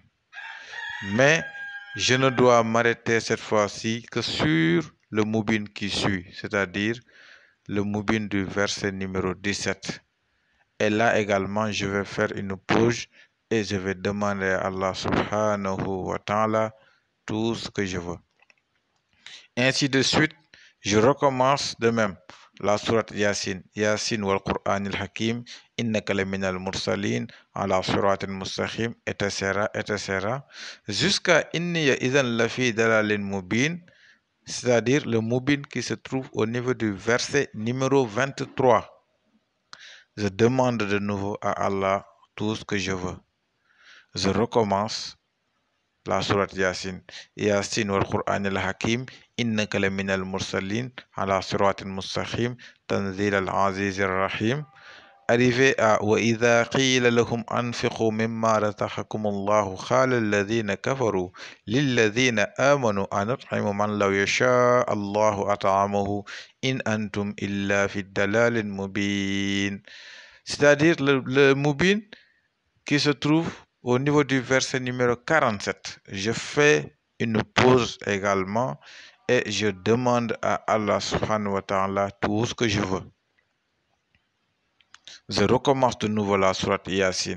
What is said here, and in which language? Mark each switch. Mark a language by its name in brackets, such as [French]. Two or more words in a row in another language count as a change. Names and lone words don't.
[French] Mais je ne dois m'arrêter cette fois-ci que sur le mubin qui suit, c'est-à-dire le mubin du verset numéro 17. Et là également, je vais faire une pause et je vais demander à Allah [Arabic] سبحانه وتعالى [French] tout ce que je veux. Ainsi de suite, je recommence de même la sourate Yasin, [Arabic] يس والقرآن الحكيم إنك لمن المرسلين على صراط مستقيم, [French] etc. [Arabic] Jusqu'à إني إذا لفي ضلال مبين, [French] c'est-à-dire le mubin qui se trouve au niveau du verset numéro 23. Je demande de nouveau à Allah tout ce que je veux. Je recommence la sourate Yasin. [Arabic] يس والقرآن الحكيم إنك لمن المرسلين على صراط مستقيم تنزيل العزيز الرحيم. [French] Arrivé à [Arabic] وإذا قيل لهم أنفقوا مما رزقكم الله قال الذين كفروا للذين آمنوا أنطعم من لو يشاء الله أطعمه إن أنتم إلا في ضلال مبين. [French] C'est-à-dire le mubin qui se trouve au niveau du verset numéro 47. Je fais une pause également et je demande à Allah [Arabic] سبحانه وتعالى [French] tout ce que je veux. Je recommence de nouveau la sourate Yasin.